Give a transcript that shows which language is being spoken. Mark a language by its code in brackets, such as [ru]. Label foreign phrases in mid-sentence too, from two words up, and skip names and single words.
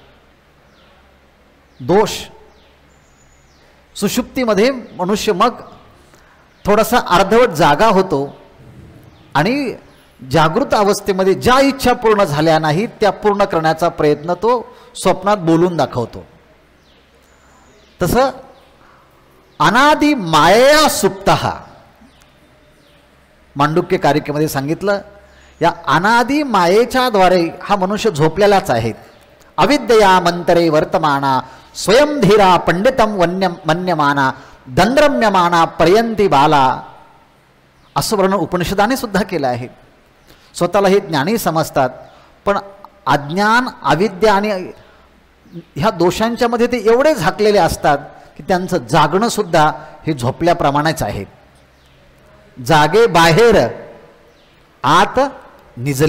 [mr] दोष सुषुप्तीमध्ये मनुष्य मग थोडासा अर्धवट जागा होतो आणि जागृत अवस्थेमध्ये ज्या इच्छा पूर्ण झाल्या नाहीत त्या पूर्ण करण्याचा प्रयत्न तो स्वप्नात बोलून दाखवतो. तसं [sa] अनादि मायया सुप्तः [mr] मांडुक्य कारिकेमध्ये सांगितलं, या अनादि मायेच्या द्वारे हा मनुष्य झोपलेलाच आहे. [sa] अविद्यया मंतरे वर्तमाना स्वयंधीरा पंडितम मन्यमाना दंद्रम्यमाना पर्यंती बाला. [mr] असं वर्णन उपनिषदाने सुद्धा केलं आहे. स्वतःला हे ज्ञानी समजतात, पण अज्ञान अविद्या आणि ह्या दोषांच्या मध्ये ते एवढे झाकलेले असतात की त्यांचं जागणं सुद्धा हे झोपल्याप्रमाणेच आहे. जागे बाहेर आत निजले.